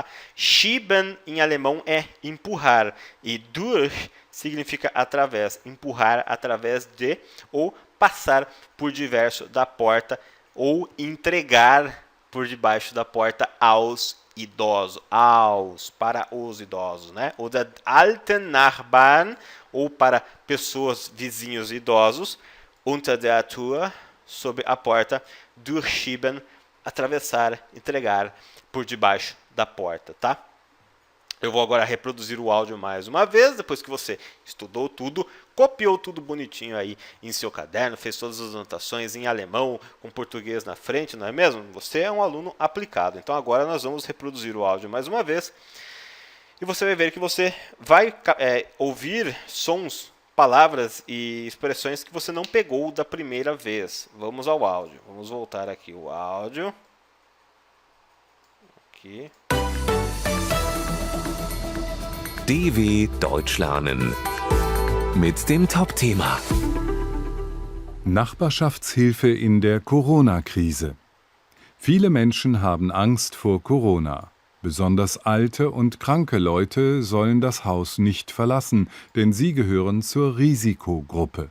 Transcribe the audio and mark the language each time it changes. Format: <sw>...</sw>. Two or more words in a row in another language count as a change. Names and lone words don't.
<pt>Schieben em alemão é empurrar e durch significa através, empurrar através de ou passar por debaixo da porta ou entregar por debaixo da porta aos idosos, para os idosos, né?</pt> <de>Ou da alten Nachbarn,</de> <pt>ou para pessoas, vizinhos idosos,</pt> <de>unter der Tür,</de> <pt>sob a porta, durchschieben, atravessar, entregar por debaixo da porta, tá? Eu vou agora reproduzir o áudio mais uma vez, depois que você estudou tudo, copiou tudo bonitinho aí em seu caderno, fez todas as anotações em alemão, com português na frente, não é mesmo? Você é um aluno aplicado. Então agora nós vamos reproduzir o áudio mais uma vez e você vai ver que você vai ouvir sons, palavras e expressões que você não pegou da primeira vez. Vamos ao áudio. Vamos voltar aqui o áudio. Aqui.</pt> <de>DW Deutsch lernen mit dem Top-Thema Nachbarschaftshilfe in der Corona-Krise. Viele Menschen haben Angst vor Corona. Besonders alte und kranke Leute sollen das Haus nicht verlassen, denn sie gehören zur Risikogruppe.</de>